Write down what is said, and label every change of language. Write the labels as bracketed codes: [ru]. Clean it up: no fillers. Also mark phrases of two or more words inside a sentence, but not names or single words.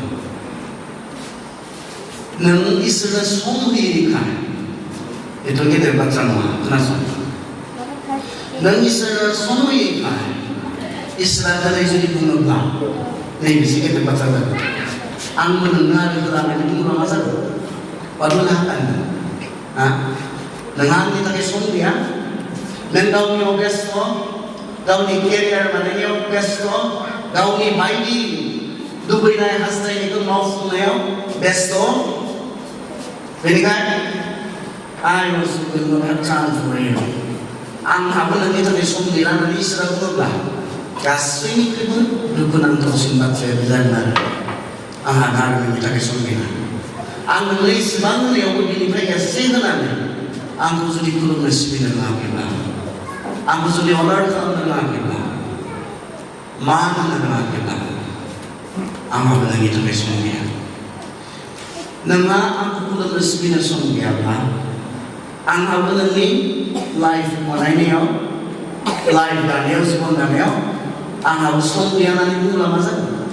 [brx] नों इसोरनो सम होयैखाय बेथ' गेदेर बाथ्रा नङा खोनासं नों इसोरनो सम होयैखाय इसोरा दिनै जुदि बुङोब्ला नैबेसे गेदेर बाथ्रा जागोन आंबो नोंनो आरो होलांनानै बुङोब्ला मा जागोन बादुला हागोन नोंहा आंनि थाखाय सम गैया नों गावनियाव बेस्थ गावनि केरियार बानायनायाव बेस्थ गावनि बायदि लुबैनाय हास्थायनायखौ मावफुंनायाव बेस्थ बेनिखायनो [en] I also will not have time for you [brx] आंहाबो नोंनि थाखाय सम गैला होननानै इसोरा बुङोब्ला गासैनिख्रुइबो दुखुनांथावसिन बाथ्राया बे जागोन आरो आंहा आरो नोंनि थाखाय सम गैला आं नोंनो इसेबां होनायावबो बिनिफ्राय एसे होनानै आंखौ जुदि खुलुमनो सिबिनो रोङाखैब्ला आंखौ जुदि अनार खालामनो रोङाखैब्ला मान होनो रोङाखैब्ला आंहाबो नोंनि थाखाय सम गैया नोंहा आंखौ खुलुमनो सिबिनो सम गैयाब्ला आंहाबो नोंनि लाइफ बानायनायाव लाइफ दानायाव जिबन दानायाव आंहाबो सम गैया होननानै बुङोब्ला मा जागोन